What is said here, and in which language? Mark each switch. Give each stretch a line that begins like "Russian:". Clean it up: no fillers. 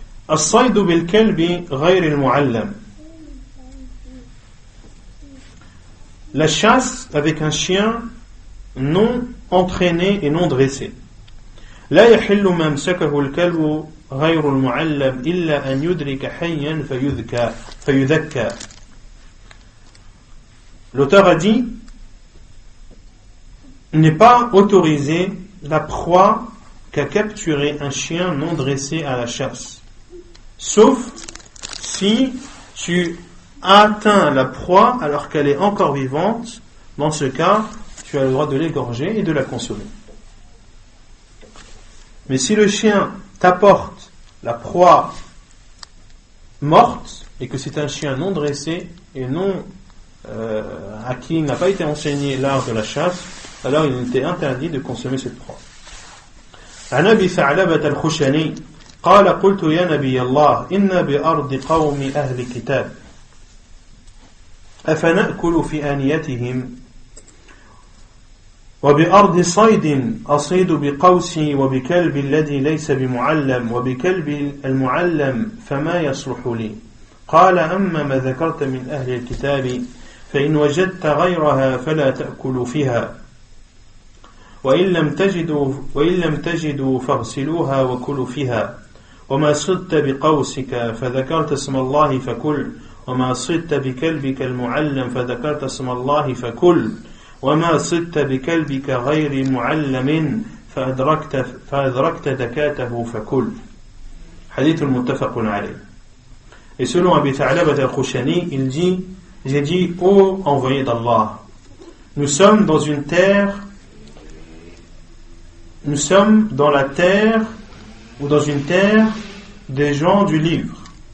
Arabic: الصيد بالكلب غير المعلم.
French: La chasse avec un chien non entraîné et non dressé.
Arabic: لا يحل ما امسكه الكلب غير المعلم إلا أن يدرك حيا فيذكى.
French: L'auteur a dit: n'est pas autorisé la proie qu'a capturé un chien non dressé à la chasse, sauf si tu atteins la proie alors qu'elle est encore vivante. Dans ce cas, tu as le droit de l'égorger et de la consommer. Mais si le chien t'apporte la proie morte et que c'est un chien non dressé et non à qui n'a pas été enseigné l'art de la chasse, alors il était interdit de consommer cette proie.
Arabic: عن أبي ثعلبة الخشني قال: قلت يا نبي الله إن بأرض قوم أهل كتاب أفنأكل في آنيتهم. وبأرض صيد أصيد بقوسي وبكلب الذي ليس بمعلم وبكلب المعلم فما يصلح لي قال أما ما ذكرت من أهل الكتاب فإن وجدت غيرها فلا تأكلوا فيها وإن لم تجدوا فاغسلوها وكلوا فيها وما صدت بقوسك فذكرت اسم الله فكل وما صدت بكلبك المعلم فذكرت اسم الله فكل وما صدت بكلبك غير معلم فأدركت دكاته فكل. Hadith al-muttafaqun alayh.
French: Et selon Abi Tha'labat al-Khushani, il dit, j'ai dit, ô envoyé d'Allah, nous sommes dans la terre ou dans une terre des gens du livre.